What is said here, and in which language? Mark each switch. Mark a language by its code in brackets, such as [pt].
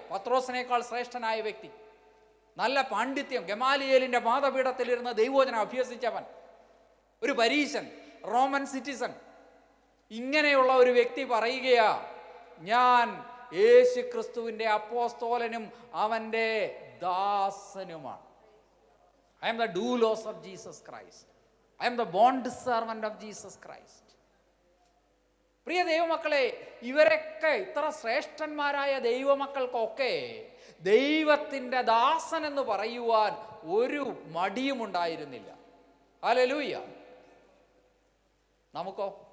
[ml] പത്രോസിനേക്കാൾ ശ്രേഷ്ഠനായ വ്യക്തി, നല്ല പാണ്ഡിത്യം, ഗമാലിയേലിന്റെ പാദപീഠത്തിലിരുന്ന് ദൈവവചനം അഭ്യസിച്ചവൻ, ഒരു പരീശൻ, റോമൻ സിറ്റിസൺ. ഇങ്ങനെയുള്ള ഒരു വ്യക്തി പറയുകയാ, ഞാൻ യേശു ക്രിസ്തുവിന്റെ അപ്പോസ്തോലനും അവന്റെ ദാസനുമാണ്. [en] I am the doulos of Jesus Christ. I am the bond servant of Jesus Christ. [ml] പ്രിയ ദൈവമക്കളെ, ഇവരൊക്കെ ഇത്ര ശ്രേഷ്ഠന്മാരായ ദൈവമക്കൾക്കൊക്കെ ദൈവത്തിൻ്റെ ദാസൻ എന്ന് പറയുവാൻ ഒരു മടിയും ഉണ്ടായിരുന്നില്ല. ഹല്ലേലൂയ. നമുക്കോ?